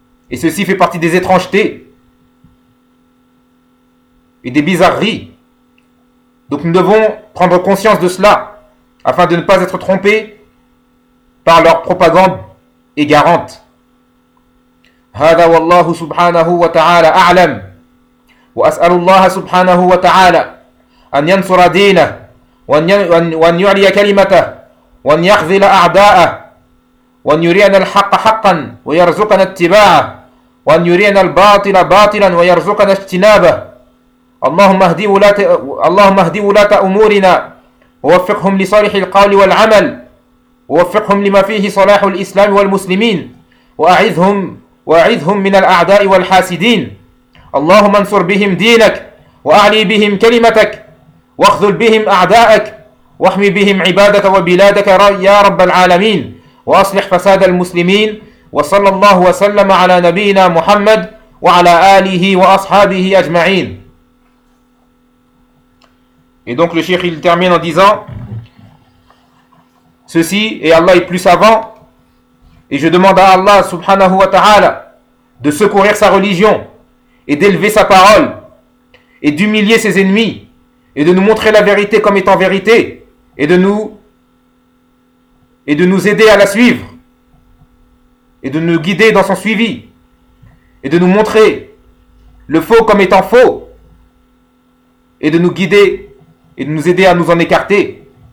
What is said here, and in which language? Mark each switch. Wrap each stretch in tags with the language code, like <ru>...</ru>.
<fr>Et ceci fait partie des étrangetés et des bizarreries. Donc nous devons prendre conscience de cela afin de ne pas être trompés par leur propagande égarante.</fr> <ar>هذا والله سبحانه وتعالى أعلم وأسأل الله سبحانه وتعالى أن ينصر دينه وأن يعلي كلمته وأن يخذل أعداءه وأن يرينا الحق حقا ويرزقنا اتباعه وأن يرينا الباطل باطلا ويرزقنا اجتنابه. اللهم اهدي ولاة أمورنا ووفقهم لصالح القول والعمل ووفقهم لما فيه صلاح الإسلام والمسلمين وأعذهم من الأعداء والحاسدين. اللهم انصر بهم دينك وأعلي بهم كلمتك واخذل بهم أعداءك واحمي بهم عبادك وبلادك يا رب العالمين وأصلح فساد المسلمين. وصلى الله وسلم على نبينا محمد وعلى آله وأصحابه أجمعين.</ar> <fr>Et donc le cheikh il termine en disant: ceci et Allah est plus savant. Et je demande à Allah subhanahu wa ta'ala de secourir sa religion et d'élever sa parole et d'humilier ses ennemis et de nous montrer la vérité comme étant vérité et de nous aider à la suivre et de nous guider dans son suivi et de nous montrer le faux comme étant faux et de nous guider et de nous aider à nous en écarter.</fr>